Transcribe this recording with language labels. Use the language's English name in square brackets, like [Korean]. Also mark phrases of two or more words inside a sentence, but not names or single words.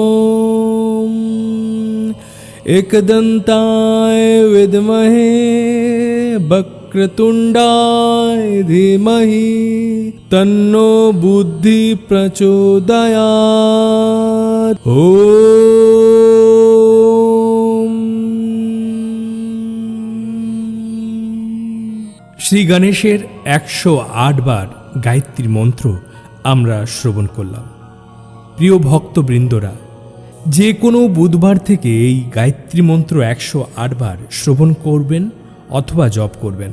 [Sanskrit] एकदन्ताय विद्महे वक्रतुण्डाय धीमहि तन्नो बुद्धि प्रचोदयात्। [Bangla] ॐ শ্রী গণেশের 108 বার গায়ত্রী মন্ত্র আমরা শ্রবণ করলাম। প্রিয় ভক্তবৃন্দরা, যে কোনো বুধবার থেকে এই গায়ত্রী মন্ত্র 108 বার শ্রবণ করবেন অথবা জপ করবেন।